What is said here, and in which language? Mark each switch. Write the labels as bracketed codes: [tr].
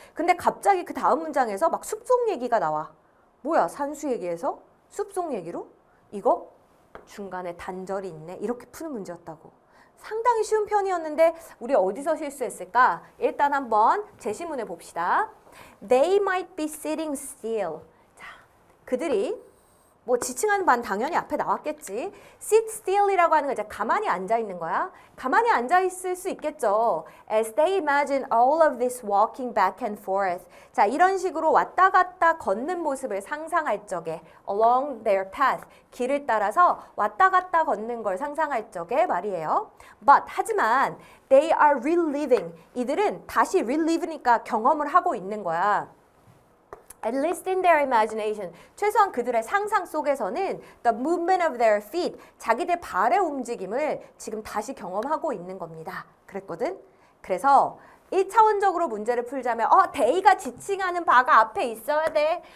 [ko] 근데 갑자기 그 다음 문장에서 막 숲속 얘기가 나와. 뭐야, 산수 얘기에서 숲속 얘기로? 이거 중간에 단절이 있네. 이렇게 푸는 문제였다고. 상당히 쉬운 편이었는데 우리 어디서 실수했을까? 일단 한번 제시문을 봅시다. [en] They might be sitting still. [ko] 자, 그들이 뭐 지칭하는 반 당연히 앞에 나왔겠지. sit still이라고 하는 거 이제 가만히 앉아 있는 거야. 가만히 앉아 있을 수 있겠죠. [en] As they imagine all of this walking back and forth. [ko] 자, 이런 식으로 왔다 갔다 걷는 모습을 상상할 적에 along their path. 길을 따라서 왔다 갔다 걷는 걸 상상할 적에 말이에요. [en] But 하지만 they are reliving. [ko] 이들은 다시 relive니까 경험을 하고 있는 거야. At least in their imagination, 최소한 그들의 상상 속에서는 the movement of their feet, 자기들 발의 움직임을 지금 다시 경험하고 있는 겁니다. 그랬거든? 그래서 1차원적으로 문제를 풀자면 데이가 지칭하는 바가 앞에 있어야 돼.